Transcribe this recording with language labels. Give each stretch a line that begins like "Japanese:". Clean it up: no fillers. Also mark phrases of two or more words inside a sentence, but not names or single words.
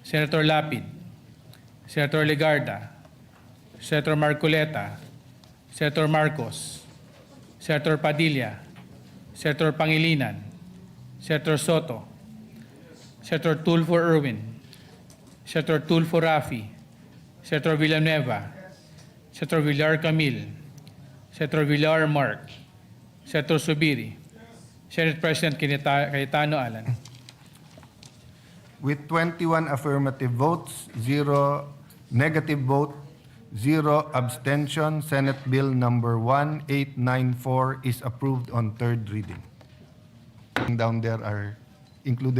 English: Senator Lapid, Senator Legarda, Senator Marcoleta, Senator Marcos, Senator Padilla, Senator Pangilinan, Senator Soto, Senator Tulfo Erwin, Senator Tulfo Rafi, Senator Villanueva, Senator Villar Camil, Senator Villar Mark, Senator Subiri, Senate President Cayetano Alan. With 21 affirmative votes, 0 negative vote, 0 abstention, Senate Bill number 1894 is approved on third reading. Down there are included.